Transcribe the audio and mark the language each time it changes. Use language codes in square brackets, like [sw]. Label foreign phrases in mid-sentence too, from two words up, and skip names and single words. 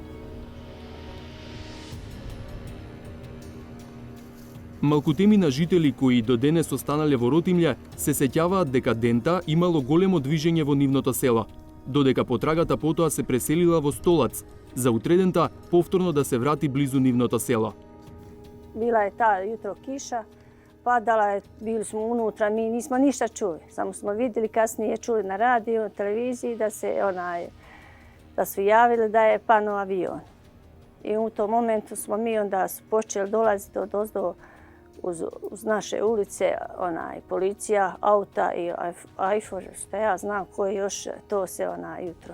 [mk] Малкутемина жители кои до денес останале во Ротимље се сеќаваат дека дента имало големо движење во нивното село, додека потрагата потоа се преселила во Столац, за утредента повторно да се врати близу нивното село. [bs] Bila je ta jutro kiša, padala je, bili smo unutra, mi nismo ništa čuli. Samo smo vidjeli, kasnije čuli na radiju, televiziji da su javili da je pano avion. I u tom momentu smo mi onda počeli dolaziti odozdo uz naše ulice, policija, auta i ajfor, što ja znam koji još to se jutro.